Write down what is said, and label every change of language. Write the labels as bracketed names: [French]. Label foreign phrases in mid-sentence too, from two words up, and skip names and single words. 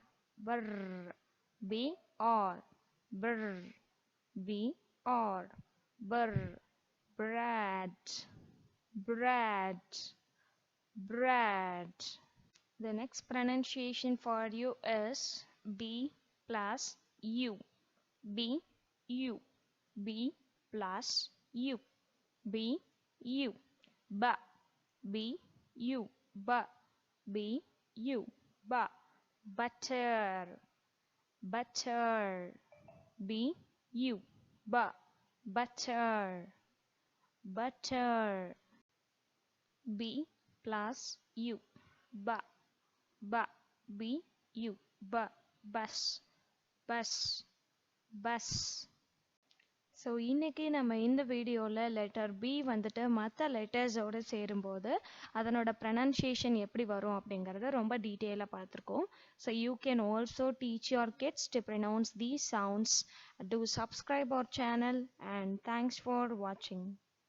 [English] Brr. B R. Brr. B R. Brr. Bread. Bread. Bread. The next pronunciation for you is B plus U. B U. B plus U. B U. Ba. B U. Ba. B U. Ba. Butter. Butter. B U. Ba. Butter. Butter. B plus U. Ba. Ba. B U. Ba. Bus. Bus. Bus. [Tamil] ஸோ இன்றைக்கி நம்ம இந்த வீடியோவில் லெட்டர் பி வந்துட்டு மற்ற லெட்டர்ஸோடு சேரும்போது அதனோட ப்ரனன்சியேஷன் எப்படி வரும் அப்படிங்கிறத ரொம்ப டீட்டெயிலாக பார்த்துருக்கோம். [English] So you can also teach your kids to pronounce these sounds. Do subscribe our channel and thanks for watching.